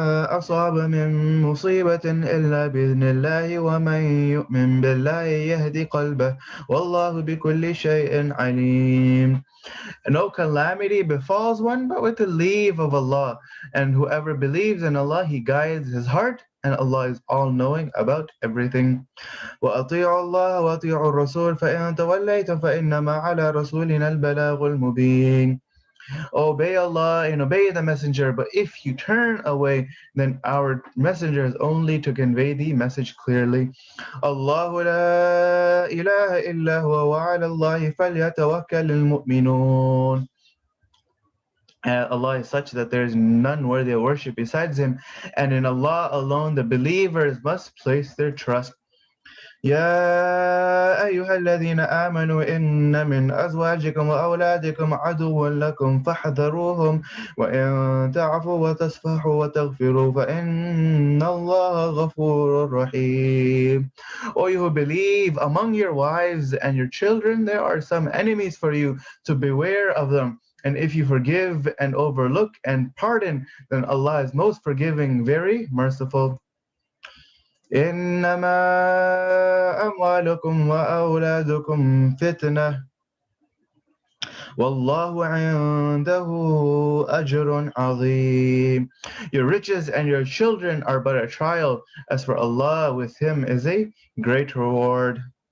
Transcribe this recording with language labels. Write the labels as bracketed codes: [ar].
[ar] ما أصاب من مصيبة إلا بإذن الله ومن يؤمن بالله يهدي قلبه والله بكل شيء عليم. [en] No calamity befalls one but with the leave of Allah, and whoever believes in Allah, He guides his heart. and Allah is all-knowing about everything. [ar] وأطيعوا الله وأطيعوا الرسول فإن توليتم فإنما على رسولنا البلاغ المبين. [en] Obey Allah and obey the messenger, but if you turn away, then our messenger is only to convey the message clearly. [ar] الله لا إله إلا هو وعلى الله فليتوكل المؤمنون. [en] Allah is such that there is none worthy of worship besides Him, and in Allah alone the believers must place their trust. [ar] يا أيها الذين آمنوا إن من أزواجكم وأولادكم عدوا لكم فاحذروهم وإن تعفوا وتصفحوا وتغفروا فإن الله غفور رحيم. [en] O you who believe, among your wives and your children there are some enemies for you, so beware of them. And if you forgive and overlook and pardon, then Allah is most forgiving, very merciful. [ar] إنما أموالكم وأولادكم فتنة والله عنده أجر عظيم. [en] Your riches and your children are but a trial. As for Allah, with Him is a great reward.